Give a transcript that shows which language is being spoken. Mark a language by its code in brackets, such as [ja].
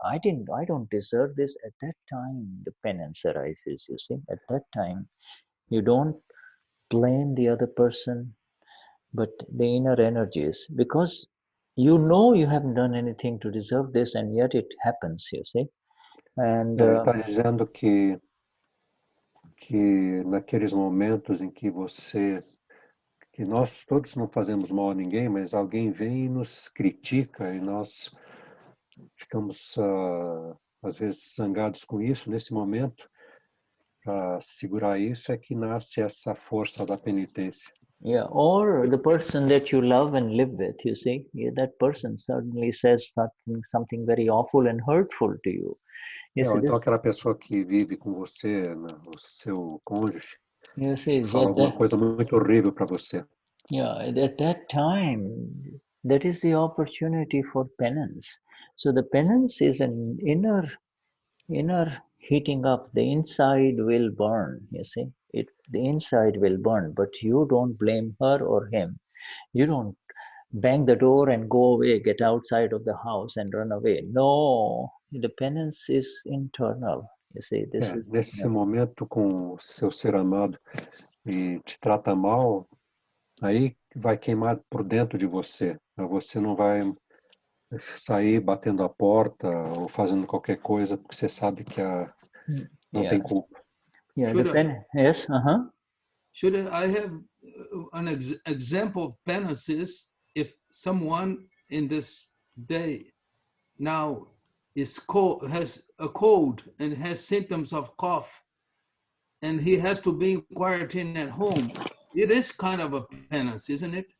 [en] I don't deserve this. At that time, the penance arises, you see. At that time, you don't blame the other person, but the inner energies, because you haven't done anything to deserve this, and yet it happens, you see. And [pt] Ele está dizendo que naqueles momentos em que nós todos não fazemos mal a ninguém, mas alguém vem e nos critica e nós ficamos às vezes zangados com isso. Nesse momento, para segurar isso é que nasce essa força da penitência. [en] Yeah, or the person that you love and live with, you see, that person suddenly says something very awful and hurtful to you. [pt] Então aquela pessoa que vive com você, o seu cônjuge, fala alguma coisa muito horrível para você. [en] Yeah, at that time, that is the opportunity for penance. So the penance is an inner heating up. The inside will burn, you see. The inside will burn, but you don't blame her or him. You don't bang the door and go away, get outside of the house and run away. No, the penance is internal. You see, [pt] nesse momento com o seu ser amado e te trata mal, aí vai queimar por dentro de você. Você não vai sair batendo a porta ou fazendo qualquer coisa porque você sabe que não tem culpa. [en] Yeah, yes, Shuddha, I have an example of penances. If someone in this day now has a cold and has symptoms of cough, and he has to be in quarantine at home, it is kind of a penance, isn't it?